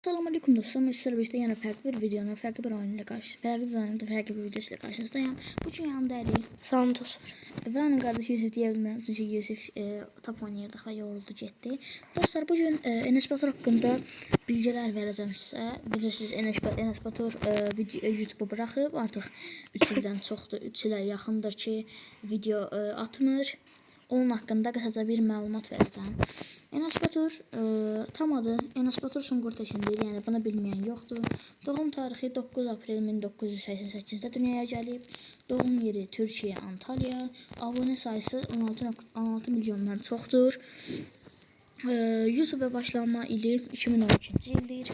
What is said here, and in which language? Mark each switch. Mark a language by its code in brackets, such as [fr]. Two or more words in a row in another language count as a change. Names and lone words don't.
[tr] Selamünaleyküm dostlar. Sizlerle birlikte yine farklı bir videonun, farklı bir oyunla farklı bir videosuyla karşınızdayım. Bugün yanımda Ali. [az] Salam dostlar. [tr] Ve onun kardeşi Yusuf diyebilirim. Çünkü [az] Yusuf top oynayırdık ve yoruldu getdi. [tr] Dostlar bugün Enes Batur hakkında bilgiler vereceğim size. [az] Bilirsiniz Enes Batur [tr] YouTube'u bırakıp artık [az] 3 ildən çoxdur, 3 ilə yaxındır ki video atmır. [tr] Onun hakkında kısaca bir məlumat vereceğim. Enes Batur tam adı Enes Batur Sungur Tekindir. [az] Yəni bunu bilməyən yoxdur. Doğum tarixi 9 aprel 1988-də dünyaya gəlib. Doğum yeri Türkiyə, Antalya. Abunə sayısı 16 milyondan çoxdur. YouTube'a başlanma ili 2012 ildir.